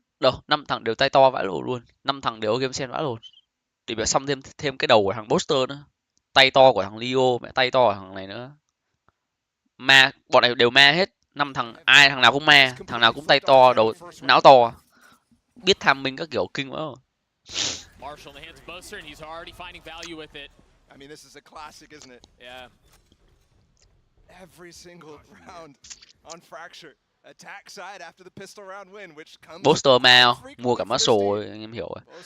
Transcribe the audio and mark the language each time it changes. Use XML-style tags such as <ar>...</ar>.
<vi>Đâu, 5 thằng đều tay to vãi lổ luôn. 5 thằng đều game sen vãi lồn. Thì phải xăm thêm cái đầu của thằng Boaster nữa. Tay to của thằng Leo, mẹ tay to của thằng này nữa. Ma, bọn này đều ma hết. 5 thằng, ai thằng nào cũng ma, thằng nào cũng tay to, đầu não to. Biết tham minh các kiểu kinh quá rồi.</vi> <en>Marshall in the hands of Boaster, and he's already finding value with it. I mean, this is a classic, isn't it? Yeah. Every single round on Fracture. Attack side after the pistol round win, which comes</en> <vi>Boaster ma mua cả muscle rồi, anh em hiểu rồi.</vi>